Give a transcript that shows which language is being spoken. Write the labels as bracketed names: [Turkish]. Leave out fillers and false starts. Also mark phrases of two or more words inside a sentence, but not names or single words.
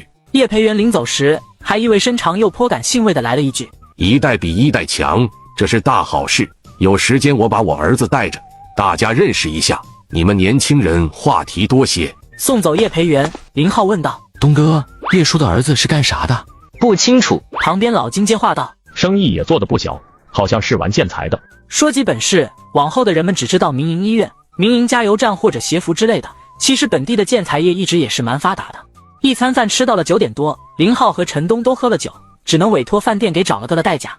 [Chinese] 葉培元臨走時還意味深長又頗感興味的來了一句： 一代比一代強，這是大好事。有時間我把我兒子帶着，大家認識一下。你們年輕人話題多些。送走葉培元，林浩問道： 東哥，葉叔的兒子是幹啥的？不清楚。旁邊老金接話道： 生意也做得不小，好像是玩建材的。說起本事，往後的人們只知道民營醫院、民營加油站或者協福之類的，其實本地的建材業一直也是蠻發達的。一餐飯吃到了9點多，林浩和陈東都喝了酒，只能委托飯店給找了個代駕。